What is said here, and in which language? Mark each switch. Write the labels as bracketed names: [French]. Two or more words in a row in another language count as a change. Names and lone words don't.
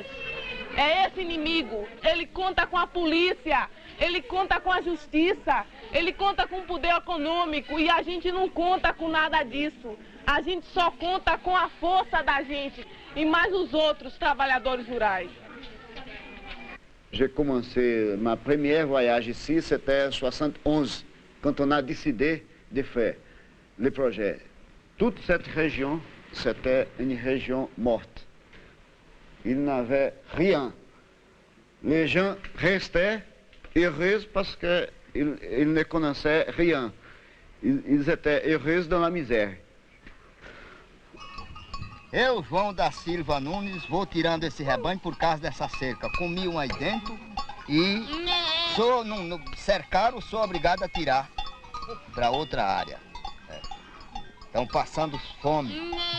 [Portuguese] É esse inimigo, ele conta com a polícia, ele conta com a justiça, ele conta com o poder econômico e a gente não conta com nada disso. A gente só conta com a força da gente e mais os outros trabalhadores rurais. [French] J'ai commencé ma première voyage ici, c'était en 71, quand on a décidé de faire le projet. Toute cette région, c'était une région morte. Il n'avait rien. Les gens restaient heureux parce qu'ils ne connaissaient rien. Ils étaient heureux dans la misère. [Portuguese] Eu, João da Silva Nunes, vou tirando esse rebanho por causa dessa cerca. Comi um aí dentro e cercaram, sou obrigado a tirar para outra área. Estão passando fome.